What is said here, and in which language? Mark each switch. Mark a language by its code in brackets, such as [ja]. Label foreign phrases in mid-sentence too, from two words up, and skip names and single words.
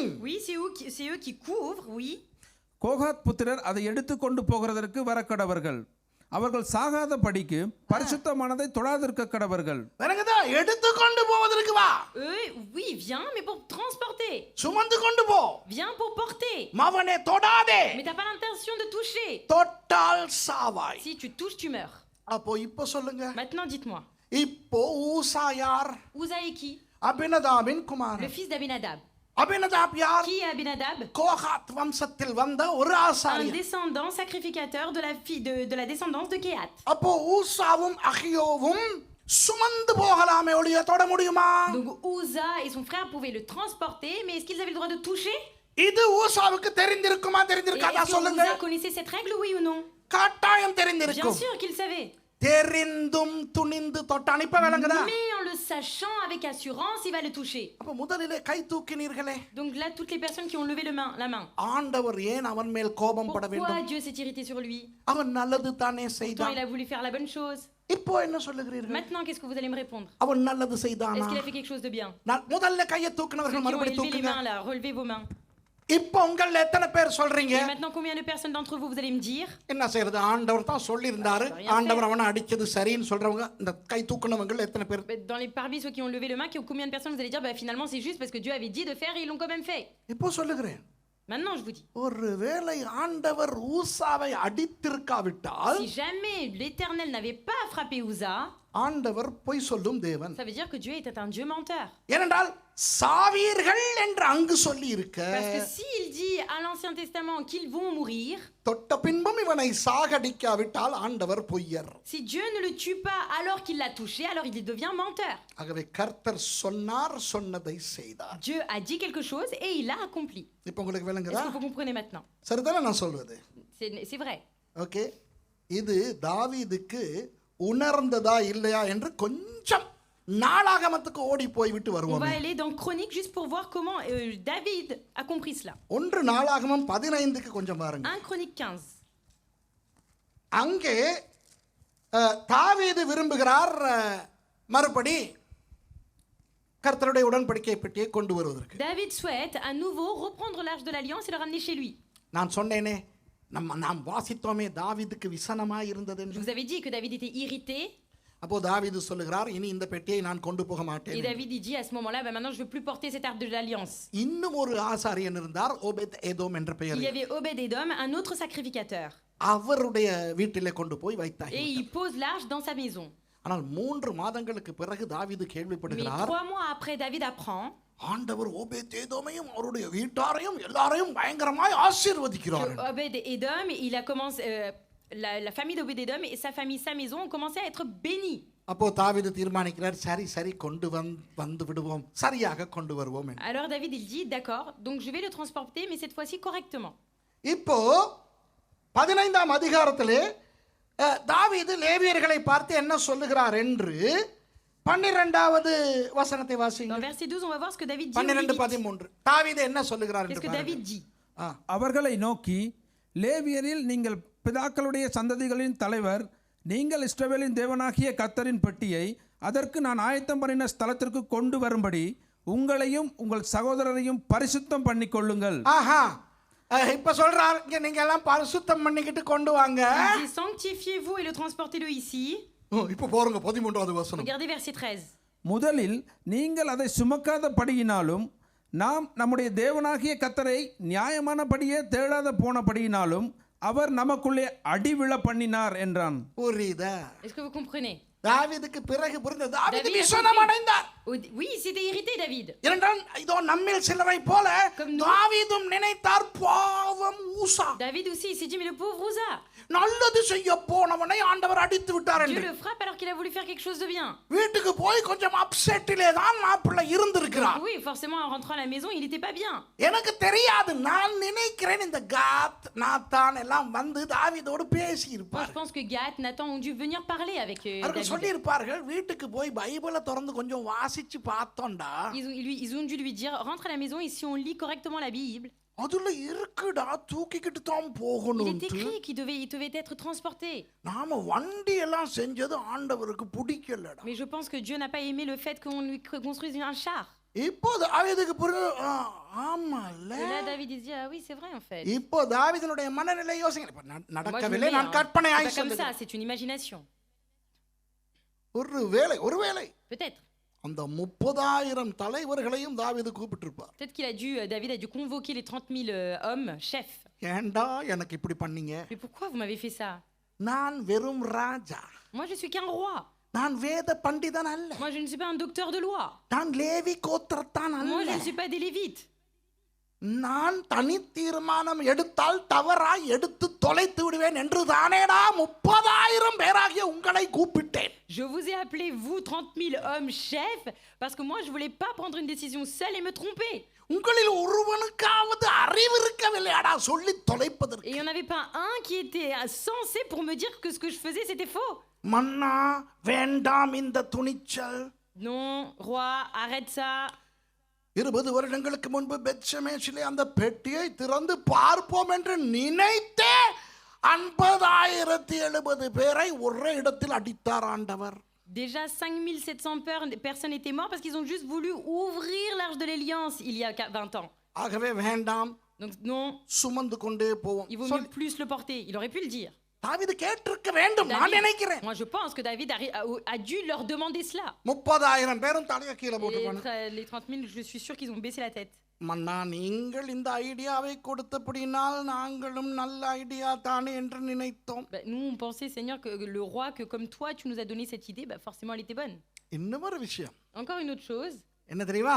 [fr] Oui, c'est eux qui couvrent, oui. [ta] கோகாத் புத்திரர் அதை எடுத்துக்கொண்டு போகிறதற்கு வரக்கடவர்கள். அவர்கள் சாகாத படிக்கு பரிசுத்தமானதை தொடாதிருக்க கடவர்கள். வேறங்கதா எடுத்துக்கொண்டு போவதற்கு வா. [fr] Oui, viens, mais pour transporter. [ta] சுமந்து கொண்டு போ. [fr] Viens pour porter. [ta] மவனே தொடாதே. [fr] Mais t'as pas l'intention de toucher. [ta] தொட்டால் சாவாய். [fr] Si tu touches, tu meurs. [ta] அப்போ இப்போ சொல்லுங்க. [fr] Maintenant, dites-moi. [ta] இப்போ ஊசா யார்? [fr] Uza est qui? [ta] அபினதாபின் [fr] Le [ta] குமாரன். [fr] fils d'Abinadab. [ta] அபினதாப் யார்? [fr] Qui est Abinadab? [ta] கோகாத் வம்சத்தில் வந்த ஒரு [fr] Un [ta] ஆசாரியன். [fr] descendant sacrificateur de la fille de la descendance de Kehat. [ta] அப்போ ஊசாவும் அகியோவும் சுமந்து போகலாமே ஒழிய தொட முடியுமா? [fr] Donc Uza et son frère pouvaient le transporter, mais est-ce qu'ils avaient le droit de toucher? [ta] இது ஊசாவுக்கு தெரிந்திருக்குமா [fr] Et [ta] தெரிந்திருக்காதா [fr] est-ce que [ta] சொல்லுங்க. [fr] Uza connaissait cette règle, oui ou non? [ta] கட்டாயம் [fr] Bien [ta] தெரிந்திருக்கும். [fr] sûr qu'il savait. [ta] தெரிந்தும் துணிந்து தொட்டான். இப்ப விளங்குதா? [fr] Mais en le sachant avec assurance, il va le toucher. [ta] அப்ப முதலிலே கை தூக்கினீர்களே, [fr] Donc là, toutes les personnes qui ont levé la main. [ta] ஆண்டவர் ஏன் அவன் மேல் கோபம் பட [fr] Pourquoi [ta] வேண்டும்? [fr] Dieu s'est irrité sur lui? [ta] அவன் நல்லது தானே [fr] Pourtant, [ta] செய்தான். [fr] il a voulu faire la bonne chose. [ta] இப்போ என்ன சொல்லுகிறீர்கள்? [fr] Maintenant, qu'est-ce que vous allez me répondre? [ta] அவன் நல்லது செய்தானா? [fr] Est-ce qu'il a fait quelque chose de bien? [ta] முதல்ல கையை [fr] Ceux [ta] தூக்கினவர்கள் [fr] qui ont [ta] மறுபடி [fr] élevé les [ta] தூக்குங்க. [fr] mains là, relevez vos mains. [ta] இப்போ உங்கள எத்தனை பேர் சொல்றீங்க? [fr] Et maintenant, combien de personnes d'entre vous, vous allez me dire? [ta] என்ன செய்யறது? ஆண்டவர் தான் சொல்லி இருந்தாரு, ஆண்டவர் அவனை அடிச்சது சரின்னு சொல்றவங்க இந்த கை தூக்குனவங்க எத்தனை பேர்? [fr] Dans les parmi ceux qui ont levé le main, combien de personnes vous allez dire bah, finalement c'est juste parce que Dieu avait dit de faire et ils l'ont quand même fait? [ta] இப்போ சொல்லுகிறேன், [fr] Maintenant, je vous dis, [ta] ஒருவேளை ஆண்டவர் ஊசாவை அடித்திருக்காவிட்டால் [fr] si jamais l'Éternel n'avait pas frappé Uza, [ta] ஆண்டவர் பொய் சொல்லும் தேவன். [fr] ça veut dire que Dieu était un Dieu menteur. [ta] ஏனென்றால் சாவீர்கள் என்று அங்கு சொல்லி இருக்க, [fr] Parce que s'il dit à l'Ancien Testament qu'ils vont mourir, [ta] தொட்ட பின்பும் இவனை சாகடிக்காவிட்டால் ஆண்டவர் பொய்யர். [fr] si Dieu ne le tue pas alors qu'il l'a touché, alors il devient menteur. [ta] ஆகவே கர்த்தர் சொன்னார், சொன்னதை செய்தார். [fr] Dieu a dit quelque chose et il l'a accompli. [ta] இப்போ உங்களுக்கு [fr] Est-ce [ta] விளங்குதா? [fr] que vous comprenez maintenant? [ta] சரிதானே நான் சொல்வது? [fr] C'est vrai. [ta] ஓகே, இது தாவீதுக்கு உணர்ந்ததா இல்லையா என்று கொஞ்சம் நாளாகமத்துக்கு ஓடி போய் விட்டு [fr] On [ta] வருவோம். [fr] va aller dans Chronique juste pour voir comment David a compris cela. [ta] ஒன்று நாளாகமம் 15க்கு கொஞ்சம் பாருங்க. [fr] 1 Chronique 15. [ta] அங்கே தாவீது விரும்புகிறார் மறுபடி கர்த்தருடைய உடன்படிக்கை பெட்டியை கொண்டு வருவதற்கு. [fr] David souhaite à nouveau reprendre l'arche de l'alliance et le ramener chez lui. [ta] நான் சொன்னேனே, நாம் வாசித்தோமே தாவீதுக்கு விசனமா இருந்தது [fr] Je [ta] என்று. [fr] vous avais dit que David était irrité. [ta] அப்போ தாவீது சொல்லுகிறார், இனி இந்த பெட்டியை நான் கொண்டு போக [fr] Et [ta] மாட்டேன். [fr] David il dit à ce moment-là, bah, maintenant je ne veux plus porter cette arche de l'alliance. [ta] இன்னும் ஒரு ஆசாரியன் இருந்தார், ஓபேத் ஏதோம் என்ற [fr] Il [ta] பெயர். [fr] y avait Obed-Edom, un autre sacrificateur. [ta] அவருடைய வீட்டிலே கொண்டு போய் [fr] Et [ta] வைத்தார். [fr] il pose l'arche dans sa maison. [ta] ஆனால் 3 மாதங்களுக்கு பிறகு தாவீது [fr] Mais [ta] கேள்விப்படுகிறார், [fr] 3 mois après, David apprend [ta] ஆண்டவர் ஓபேத் ஏதோமையும் அவருடைய வீட்டாரையும் எல்லாரையும் பயங்கரமாய் ஆசீர்வதிக்கிறார். [fr] que Obed-Edom, il a commencé, la famille d'Obed-Edom et sa famille, sa maison ont commencé à être bénis. [ta] அப்போ தாவீது தீர்மானிக்கிறார், சரி கொண்டு வந்து விடுவோம், சரியாக கொண்டு வருவோம் என்று. [fr] Alors David il dit d'accord, donc je vais le transporter mais cette fois-ci correctement. [ta] இப்போ 15ஆம் அதிகாரத்திலே தாவீது லேவியர்களை பார்த்து என்ன சொல்லுகிறார் என்று 12வது வசனத்தை [fr] Dans [ta] வாசிங்க. [fr] verset 12, on va voir ce que David dit. aux [ta] 12:13 தாவீது என்ன சொல்லுகிறார் [fr] Qu'est-ce [ta] என்று [fr] que [ta] பாருங்க. [fr] David dit? [ta] அவர்களை நோக்கி, லேவியரில் நீங்கள் பிதாக்களுடைய சந்ததிகளின் தலைவர், நீங்கள் இஸ்ரவேலின் தேவனாகிய கர்த்தரின் பெட்டியை அதற்கு நான் ஆயத்தம் பண்ணின ஸ்தலத்திற்கு கொண்டு வரும்படி உங்களையும் உங்கள் சகோதரரையும் பரிசுத்தம் பண்ணிக்கொள்ளுங்கள். ஆஹா, இப்ப சொல்றார், இங்க நீங்க எல்லாம் பரிசுத்தம் பண்ணிக்கிட்டு கொண்டு வாங்க. [fr] Il dit sanctifiez-vous et le transportez-le ici. [ta] இப்போ போறங்க 13வது வசனம். [fr] Regardez verset 13. [ta] முதலில் நீங்கள் அதை சுமக்காதபடியினாலும் நாம் நம்முடைய தேவனாகிய கர்த்தரை நியாயமானபடியே தேடாத போனபடியினாலும் அவர் நமக்குள்ளே அடிவிழ பண்ணினார் என்றான். புரியுதா? [fr] Est-ce que vous comprenez? [ta] தாவீதுக்கு பிறகு புரிந்தது, தாவீது [fr] David a [ta] விசனம் அடைந்தார். [fr] Oui, il s'était irrité David. [ta] இரண்டாம் இதோ நம்மில் சிலரை போல தாவீதும் நினைத்தார், பாவம் ஊசா, [fr] David aussi il s'est dit mais le pauvre Uza, [ta] நல்லது செய்ய போனவனை ஆண்டவர் அடித்து விட்டார் [fr] Dieu [ta] என்று. [fr] le frappe alors qu'il a voulu faire quelque chose de bien. [ta] வீட்டுக்கு போய் கொஞ்சம் அப்செட்டிலே தான் மாப்பிள்ளை இருந்திருக்கிறார். [fr] Oui, forcément en rentrant à la maison, il n'était pas bien. [ta] எனக்கு தெரியாது, நான் நினைக்கிறேன் இந்த காத் நாத்தான் எல்லாம் வந்து தாவீதோடு பேசி [fr] Moi, [ta] இருப்பார். [fr] je pense que Gath, Nathan ont dû venir parler avec [ta] அவர்கள் [fr] David. [ta] சொல்லி இருப்பார்கள், வீட்டுக்கு போய் பைபிளை திறந்து கொஞ்சம் வாசிச்சு பார்த்தோம்டா, [fr] Ils ont dû lui dire rentre à la maison et si on lit correctement la Bible, [ta] அதுல இருக்குடா, தூக்கிக்கிட்டு தான் [fr] il est [ta] போகணும். [fr] écrit qu'il devait être transporté. [ta] நாம வண்டி எல்லாம் செஞ்சது ஆண்டவருக்கு பிடிக்கலடா. [fr] Mais je pense que Dieu n'a pas aimé le fait qu'on lui construise un char. [ta] இப்போ தாவீதுக்கு புரியுது, ஆமால. [fr] Et là, David il se dit ah oui, c'est vrai en fait. [ta] இப்போ தாவீதினுடைய மனநிலை யோசிங்க. இப்ப [fr] Moi, je me [ta] நடக்கவில்லை, [fr] mets, [ta] நான் [fr] hein. [ta] கற்பனையாய் [fr] C'est pas comme [ta] சொல்லுகிறேன். [fr] ça, c'est une imagination. [ta] ஒருவேளை [fr] Peut-être. [ta] அந்த 30,000 தலைவர்களையும் தாவீது கூப்பிட்டிருப்பார். [fr] Peut-être David a dû convoquer les 30 000 hommes, chefs. [ta] ஏண்டா எனக்கு இப்படி பண்ணீங்க? [fr] Mais pourquoi vous m'avez fait ça? [ta] நான் வெறும் ராஜா, [fr] Moi, je suis qu'un roi. [ta] நான் வேத பண்டிதன் அல்ல, [fr] Moi, je ne suis pas un docteur de loi. [ta] நான் லேவி கோத்திரத்தான் [fr] Moi, je [ta] அல்ல. [fr] ne suis pas des Lévites. [ta] நான் தனி தீர்மானம் எடுத்தால் தவறாய் எடுத்து தொலைத்து விடுவேன் என்று தானேடா 30,000 பேராகிய உங்களை கூப்பிட்டேன். [fr] Je vous ai appelé, vous, 30 000 hommes chefs, parce que moi, je voulais pas prendre une décision seule et me tromper. [ta] உங்களில் ஒருவனுக்காவது அறிவு இருக்கவில்லையாடா சொல்லி தொலைப்பதற்கு. [fr] Et il n'y en avait pas un qui était censé pour me dire que ce que je faisais, c'était faux. [ta] மன்னா வேண்டாம் இந்த துணிச்சல். [fr] Non, roi, arrête ça. [ta] 20 வருடங்களுக்கு முன்பு பெத்ஷெமேஷிலே அந்த பெட்டியை திறந்து பார்ப்போம் என்று நினைத்தே 50,070 பேரை ஒரே இடத்தில் அடித்தார் ஆண்டவர். [fr] Déjà 5700 personnes étaient mortes parce qu'ils ont juste voulu ouvrir l'arche de l'Alliance il y a 20 ans. [ta] ஆகவே வேண்டாம், [fr] Donc non, [ta] சுமந்து கொண்டே போவோம். [fr] il vaut mieux plus le porter. Il aurait pu le dire. [ta] தாவீது கேட்டிருக்க வேண்டும் நான் நினைக்கிறேன். [fr] Moi je pense que David a dû leur demander cela. [ta] 30,000 பேரும் தலைய கீழ [fr] Et [ta] போட்டுப்பாங்க. [fr] les 30 000, je suis sûr qu'ils ont baissé la tête. [ta] மன்னா நீங்கள் இந்த ஐடியாவை கொடுத்தபடினால் நாங்களும் நல்ல ஐடியா தானே என்று நினைத்தோம். [fr] Bah, nous on pensait, Seigneur, que le roi, que comme toi tu nous as donné cette idée, bah, forcément elle était bonne. [ta] இன்னொரு விஷயம் [fr] Encore une autre chose. [ta] என்ன தெரியுமா?